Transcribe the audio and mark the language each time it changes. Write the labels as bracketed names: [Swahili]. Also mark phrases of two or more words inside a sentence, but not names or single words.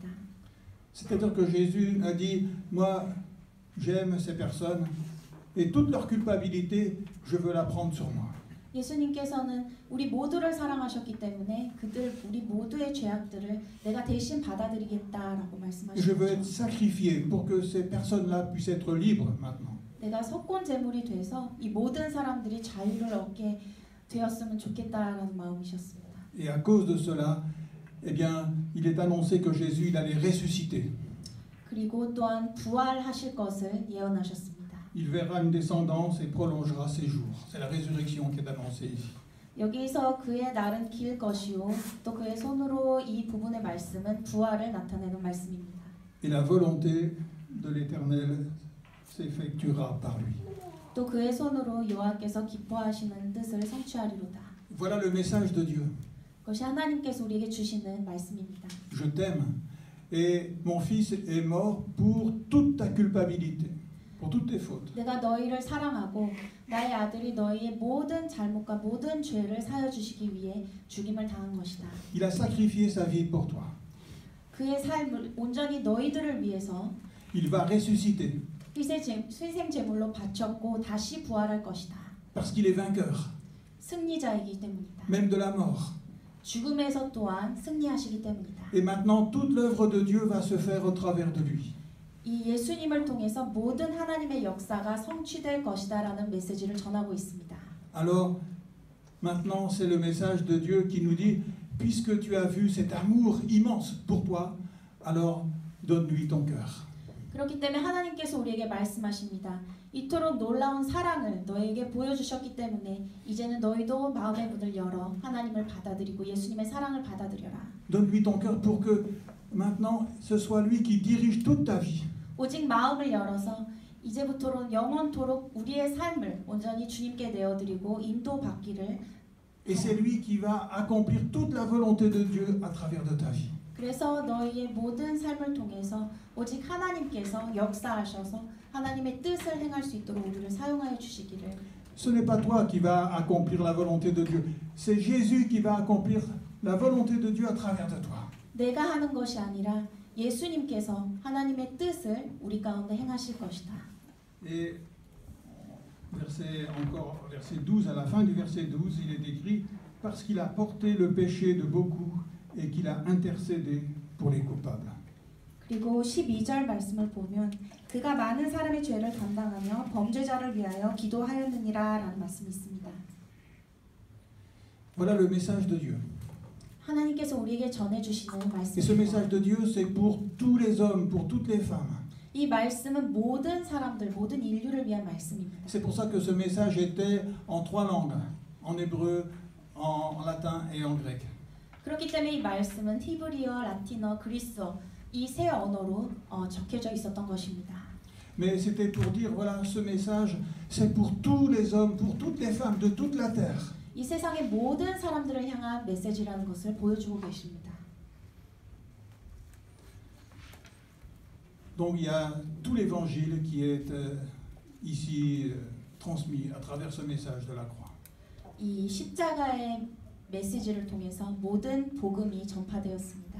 [French] C'est-à-dire que Jésus a dit, moi, j'aime ces personnes et toute leur culpabilité, je veux la prendre sur moi. [Korean] 예수님께서는 우리 모두를 사랑하셨기 때문에 우리 모두의 죄악들을 내가 대신 받아들이겠다라고 [French] Je veux être [Korean] 말씀하셨죠. [French] sacrifié pour que ces personnes-là puissent être libres maintenant. [Korean] 내가 속건 제물이 돼서 이 모든 사람들이 자유를 얻게 되었으면 좋겠다라는 마음이셨습니다. [French] Et à cause de cela, eh bien, il est annoncé que Jésus, il allait ressusciter. [Korean] 그리고 또한 부활하실 것을 예언하셨습니다. [French] Il verra une descendance et prolongera ses jours. C'est la résurrection qui est annoncée ici. [Korean] 여기서 그의 날은 길 것이요 또 그의 손으로 이 부분의 말씀은 부활을 나타내는 말씀입니다. [French] Et la volonté de l'Éternel s'effectuera par lui. [Korean] 또 그의 손으로 여호와께서 기뻐하시는 뜻을 성취하리로다. [French] Voilà le message de Dieu. [Korean] 그것이 하나님께서 우리에게 주시는 말씀입니다. [French] Je t'aime et mon fils est mort pour toute ta culpabilité, pour toutes tes fautes. [Korean] 내가 너희를 사랑하고 나의 아들이 너희의 모든 잘못과 모든 죄를 사여 주시기 위해 죽임을 당한 것이다. [French] Il a sacrifié sa vie pour toi. [Korean] 그의 삶을 온전히 너희들을 위해서 [French] Il va ressusciter [Korean] 희생 제물로 바쳤고 다시 부활할 것이다. [French] parce qu'il est vainqueur, [Korean] 승리자이기 때문이다. [French] même de la mort. [Korean] 죽음에서 또한 승리하시기 때문이다. [French] Et maintenant, toute l'œuvre de Dieu va se faire au travers de lui. [Korean] 이 예수님을 통해서 모든 하나님의 역사가 성취될 것이다라는 메시지를 전하고 있습니다. [French] Alors, maintenant, c'est le message de Dieu qui nous dit, puisque tu as vu cet amour immense pour toi, alors donne-lui ton cœur. [Korean] 그렇기 때문에 하나님께서 우리에게 말씀하십니다. 이토록 놀라운 사랑을 너에게 보여주셨기 때문에 이제는 너희도 마음의 문을 열어 하나님을 받아들이고 예수님의 사랑을 받아들여라. [French] Donne-lui ton cœur pour que maintenant ce soit lui qui dirige toute ta vie. [Korean] 오직 마음을 열어서 이제부터는 영원토록 우리의 삶을 온전히 주님께 내어드리고 인도받기를. [French] Et c'est lui qui va accomplir toute la volonté de Dieu à travers de ta vie. [Korean] 그래서 너희의 모든 삶을 통해서 오직 하나님께서 역사하셔서 하나님의 뜻을 행할 수 있도록 우리를 사용하여 주시기를. [French] Ce n'est pas toi qui vas accomplir la volonté de Dieu, c'est Jésus qui va accomplir la volonté de Dieu à travers de toi. [Korean] 내가 하는 것이 아니라 예수님께서 하나님의 뜻을 우리 가운데 행하실 것이다. [French] Et verset 12, à la fin du verset 12, il est écrit « Parce qu'il a porté le péché de beaucoup et qu'il a intercédé pour les coupables. » [Korean] 그리고 12절 말씀을 보면 그가 많은 사람의 죄를 담당하며 범죄자를 위하여 기도하였느니라 라는 말씀이 있습니다. [French] Voilà le message de Dieu. [Korean] 하나님께서 우리에게 전해주시는 [French] Et ce message [Korean] 말씀입니다. [French] de Dieu, c'est pour tous les hommes, pour toutes les femmes. [Korean] 이 말씀은 모든 사람들, 모든 인류를 위한 말씀입니다. [French] C'est pour ça que ce message était en 3 langues, en hébreu, en latin et en grec. [Korean] 그렇기 때문에 이 말씀은 히브리어, 라틴어, 그리스어 이 세 언어로 적혀져 있었던 것입니다. [French] Mais c'était pour dire, voilà, ce message, c'est pour tous les hommes, pour toutes les femmes de toute la terre. [Korean] 이 세상의 모든 사람들을 향한 메시지라는 것을 보여주고 계십니다. [French] Donc il y a tout l'évangile qui est ici transmis à travers ce message de la croix. [Korean] 이 십자가의 메시지를 통해서 모든 복음이 전파되었습니다.